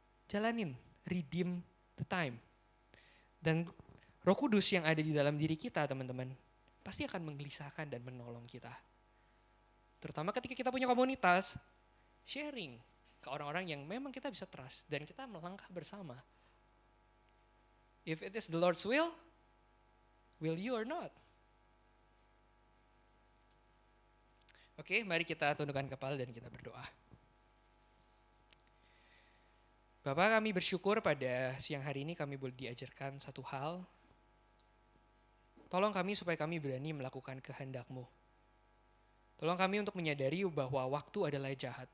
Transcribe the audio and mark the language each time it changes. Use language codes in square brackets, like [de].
[id] Jalanin, [en] redeem the time. [id] Dan Roh Kudus yang ada di dalam diri kita, teman-teman, pasti akan menggelisahkan dan menolong kita. Terutama ketika kita punya komunitas, sharing ke orang-orang yang memang kita bisa trust dan kita melangkah bersama. [en] If it is the Lord's will you or not? [id] Oke, mari kita tundukkan kepala dan kita berdoa. Bapak, kami bersyukur pada siang hari ini kami boleh diajarkan satu hal. Tolong kami supaya kami berani melakukan kehendak-Mu. Tolong kami untuk menyadari bahwa waktu adalah jahat.